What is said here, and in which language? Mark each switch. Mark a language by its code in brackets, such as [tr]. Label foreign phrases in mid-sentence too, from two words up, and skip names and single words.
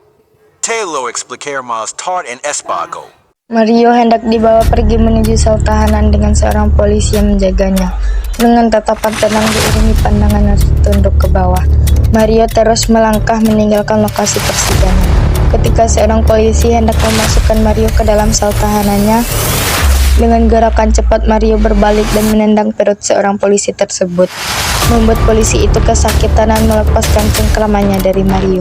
[es] Te lo explicar más tarde en espago. [id] Mario hendak dibawa pergi menuju sel tahanan dengan seorang polisi yang menjaganya. Dengan tatapan tenang diiringi pandangannya tertunduk ke bawah, Mario terus melangkah meninggalkan lokasi persidangan. Ketika seorang polisi hendak memasukkan Mario ke dalam sel tahanannya, dengan gerakan cepat Mario berbalik dan menendang perut seorang polisi tersebut, membuat polisi itu kesakitan dan melepaskan cengkramannya dari Mario.